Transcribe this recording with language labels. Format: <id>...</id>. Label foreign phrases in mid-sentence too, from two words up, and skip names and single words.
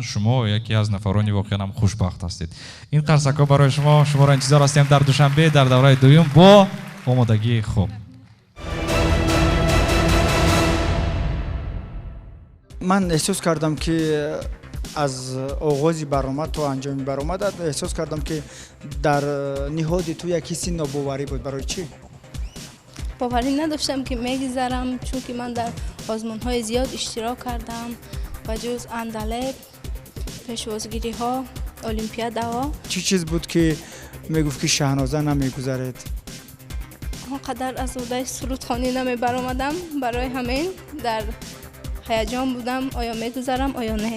<tg>шумо яке аз нафарони воқеан хушбахт ҳастед. ин қарсакҳо барои шуморо интизор ҳастем дар Душанбе дар давраи дуюм бо омодагии хуб. ман эҳсос кардам ки аз оғози баромад то анҷоми баромад эҳсос кардам ки дар ниҳоди ту як ҳисси нобоварӣ буд. барои чӣ?</tg> <fa>باوری نداشتم که میگذرم چون که من در آزمون‌های زیاد اشتراک کردم و جز اندلب پشوازگیری ها المپیاد ها. چی چیز بود که میگفت که شهنازه نمیگذرد؟ آنقدر از عهده سرودخوانی نمیبرآمدم برای همین در هیجان بودم آیا میگذرم آیا نه.</fa>